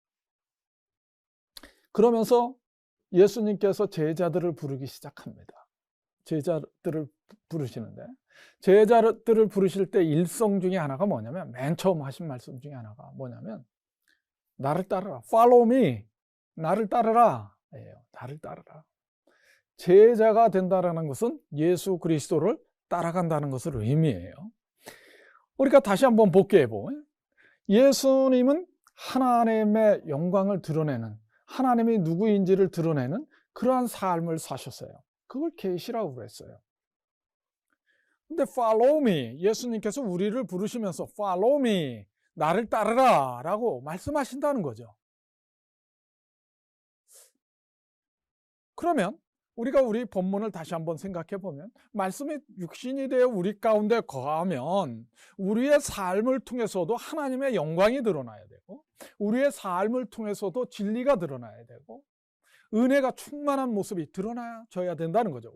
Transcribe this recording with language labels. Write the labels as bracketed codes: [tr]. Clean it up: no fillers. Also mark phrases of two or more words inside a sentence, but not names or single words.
[ko] 그러면서 예수님께서 제자들을 부르기 시작합니다. 제자들을 부르시는데 제자들을 부르실 때 일성 중에 하나가 뭐냐면 맨 처음 하신 말씀 중에 하나가 뭐냐면 나를 따르라. [en] Follow me. [ko] 나를 따르라. 나를 따르라. 제자가 된다라는 것은 예수 그리스도를 따라간다는 것을 의미해요. 우리가 다시 한번 복귀해보. 예수님은 하나님의 영광을 드러내는 하나님이 누구인지를 드러내는 그러한 삶을 사셨어요. 그걸 계시라고 그랬어요. 근데 [en] follow me, [ko] 예수님께서 우리를 부르시면서 [en] follow me, [ko] 나를 따르라 라고 말씀하신다는 거죠. 그러면 우리가 우리 본문을 다시 한번 생각해 보면 말씀이 육신이 되어 우리 가운데 거하면 우리의 삶을 통해서도 하나님의 영광이 드러나야 되고 우리의 삶을 통해서도 진리가 드러나야 되고 은혜가 충만한 모습이 드러나져야 된다는 거죠.